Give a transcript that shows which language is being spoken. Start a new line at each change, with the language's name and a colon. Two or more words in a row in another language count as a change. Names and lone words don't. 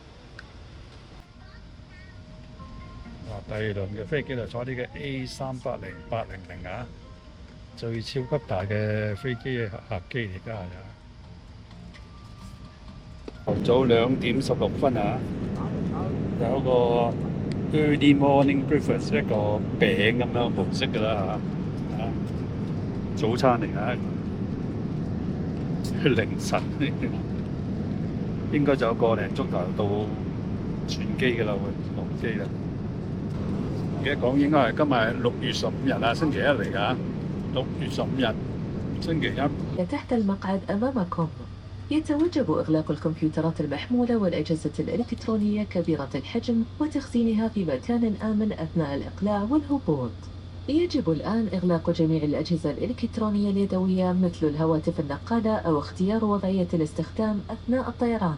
Cantonese: 第二輪嘅飛機就坐呢個 A380-800啊，最超級大嘅飛機客機嚟㗎。早2點16分啊，有個
English: early morning breakfast
Cantonese: 一個餅咁樣模式㗎啦嚇，早餐嚟㗎，凌晨應該就有個零鐘頭到轉機㗎啦，會落機啦。記得講應該係今日6月15日啊，星期一嚟㗎，6月15日星期一。
Arabic: تحت المقعد أمامكم يتوجب إغلاق الكمبيوترات المحمولة والأجهزة الإلكترونية كبيرة الحجم وتخزينها في مكان آمن أثناء الإقلاع والهبوط. يجب الآن إغلاق جميع الأجهزة الإلكترونية اليدوية مثل الهواتف النقالة أو اختيار وضعية الاستخدام أثناء الطيران.